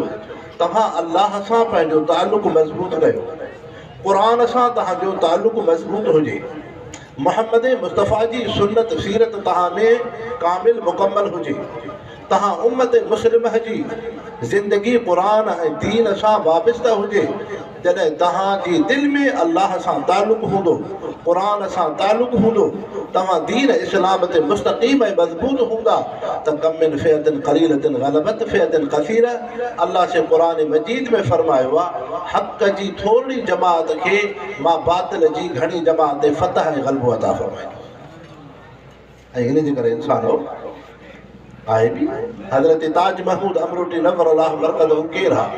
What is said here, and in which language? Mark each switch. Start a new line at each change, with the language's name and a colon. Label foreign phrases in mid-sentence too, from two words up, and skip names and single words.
Sindhi: तव्हां अल्लाह सां पंहिंजो ताल्लुक़ मज़बूत कयो, क़ुरान सां तव्हांजो ताल्लुक़ मज़बूत हुजे, मुहम्मद मुस्तफ़ा जी सुन्नत सीरत तव्हां में कामिल मुकम्मल हुजे, तव्हां उम्मत मुस्लिम जी ज़िंदगी क़ुरान ऐं दीन सां वाबस्ता हुजे। जॾहिं तव्हांजी दिलि में अल्लाह सां ताल्लुक़ हूंदो, क़ुरान सां ताल्लुक़ हूंदो, तव्हां दीन इस्लाम ते मुस्तक़ीम ऐं मज़बूत हूंदा त
Arabic: كم من فئة قليلة غلبت فئة كثيرة.
Sindhi: अल्लाह से क़ुरान मजीद में फरमायो आहे हक़ जी थोरी जमात खे मां बातिल जी घणी जमात ते फ़तह ऐं ग़लबो अता फ़रमाईंदो। ऐं इन जे करे इंसानो आहे बि हज़रत ताज महमूद अमरोटी नवर अल्लाह मरकज़ केरु आहे?